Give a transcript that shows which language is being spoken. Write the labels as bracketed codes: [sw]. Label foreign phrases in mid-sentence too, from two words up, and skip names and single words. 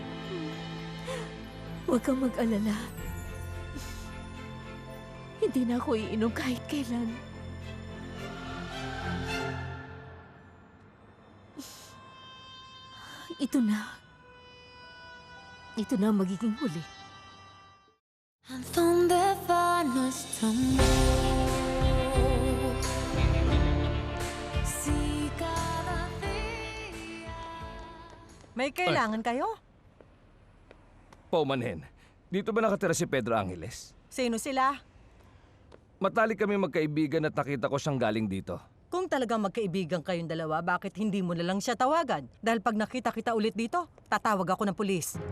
[tl] Huwag kang mag-alala. Hindi na ako iinom kahit kailan. Ito na. Ito na ang magiging huli. [es] ¿A dónde va nuestro amor? Si cada día... [tl] May kailangan kayo? Paumanhin, dito ba nakatira si Pedro Angeles? Sino sila? Matalik kami magkaibigan at nakita ko siyang galing dito. Kung talagang magkaibigan kayong dalawa, bakit hindi mo na lang siya tawagan? Dahil pag nakita kita ulit dito, tatawag ako ng pulis.